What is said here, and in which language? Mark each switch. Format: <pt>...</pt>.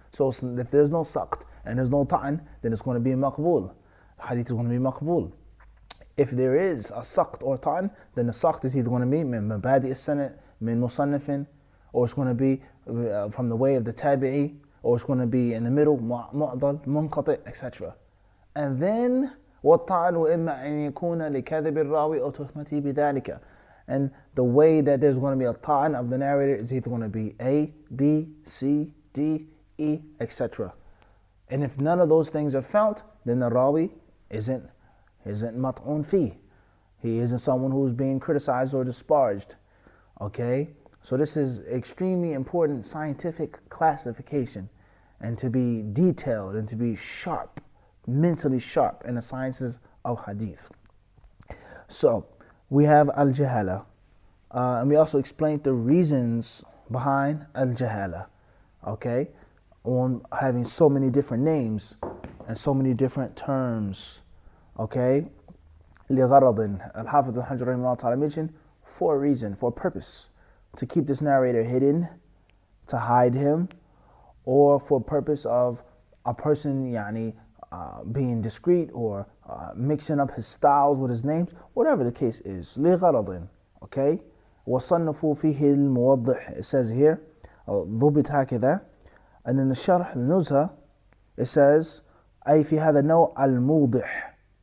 <en>So if there's no saqt and there's no ta'n, then it's going to be maqbool. The hadith is going to be maqbool. If there is a saqt or ta'n, then the saqt is either going to be</en> <ar>min mabadi as-sanad, min musannifin,</ar> <en>or it's going to be from the way of the tabi'i, or it's going to be in the middle, mu'dal, munqati, etc. And then</en> <ar>وَالطَّعْنُ إِمَّا أَنْ يَكُونَ لِكَذِبِ الرَّاوِي أَوْ تُهْمَتِهِ بِذَلِكَ.</ar> <en>And the way that there's going to be a ta'an of the narrator is either going to be A, B, C, D, E, etc. And if none of those things are found, then the rawi isn't mat'un fi. He isn't someone who's being criticized or disparaged. Okay? So this is extremely important scientific classification, and to be detailed and to be sharp, mentally sharp in the sciences of hadith. So we have al-jahala, and we also explained the reasons behind al-jahala, okay, on having so many different names and so many different terms, okay.</en> <ar>لغرض,</ar> <en>Al-Hafidh al-Hajr rahimahullah ta'ala mentioned, for a reason, for a purpose, to keep this narrator hidden, to hide him, or for purpose of a person being discreet or mixing up his styles with his names, whatever the case is.</en> <ar>لغرض, okay. وصنفوا فيه الموضح,</ar> <en>it says here,</en> <ar>ضبط هكذا.</ar> <en>And in the Sharh al-Nuzha, it says</en> <ar>أي في هذا النوع الموضح.</ar>